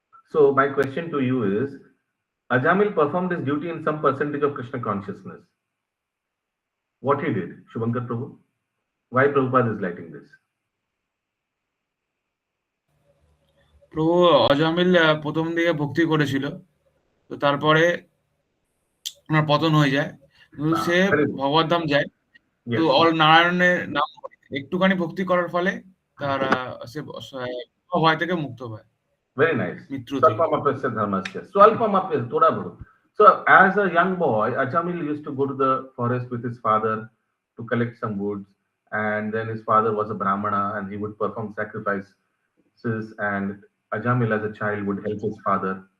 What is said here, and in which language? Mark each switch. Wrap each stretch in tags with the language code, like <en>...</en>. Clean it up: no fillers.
<en>So my question to you is, Ajamil performed his duty in some percentage of Krishna consciousness. What he did, Shubhankar Prabhu? Why Prabhupada is lighting this?</en> <bn>প্রভু অজামিল প্রথম দিকে ভক্তি করেছিল, তো তারপরে ওনার পতন হয়ে যায়, কিন্তু সে</bn> <en>Very good.</en> <bn>ভগবত ধাম যায়। তো</bn> <en>Yes.</en> <bn>অল নারায়ণের নাম একটুখানি ভক্তি করার ফলে তার সে ভয় থেকে মুক্ত হয়,</bn> <en>Very nice.</en> <bn>মৃত্যু থেকে।</bn> <sa>Swalpamapyasya dharmasya. Swalpamapyasya,</sa> <hi>thoda bolo.</hi> <en>So as a young boy, Ajamil used to go to the forest with his father to collect some woods, and then his father was a Brahmana and he would perform sacrifices, and Ajamil as a child would help his father.</en>